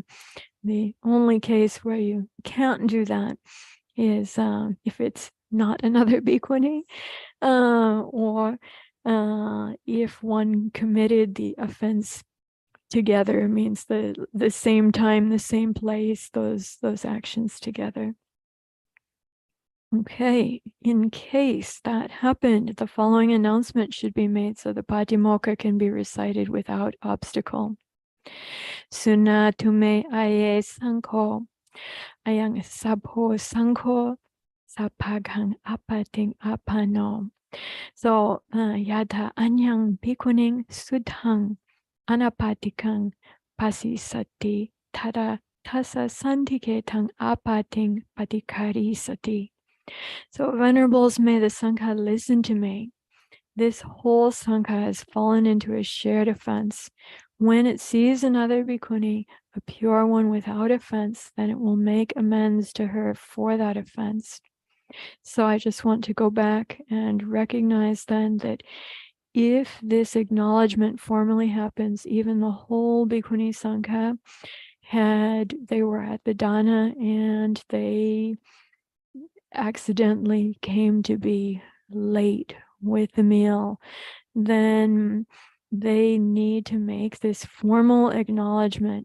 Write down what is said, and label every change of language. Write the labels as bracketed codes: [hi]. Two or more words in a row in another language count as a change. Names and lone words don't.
[en] The only case where you can't do that is if it's not another bhikkhuni, or if one committed the offense together, means the same time, the same place, those actions together. Okay, in case that happened, the following announcement should be made so the Pātimokkha can be recited without obstacle. [pi] Sunatu me aye sankho, ayang sabho sankho, sapaghang apating apano. [en] So, [pi] yata anyang bhikkhuning sudhang anapatikang pasisati tada tasa santiketang apating patikari sati. [en] So, Venerables, may the Sangha listen to me. This whole Sangha has fallen into a shared offense. When it sees another bhikkhuni, a pure one without offense, then it will make amends to her for that offense. So I just want to go back and recognize then that if this acknowledgement formally happens, even the whole Bhikkhuni Sangha they were at the dana and they accidentally came to be late with the meal, then they need to make this formal acknowledgement.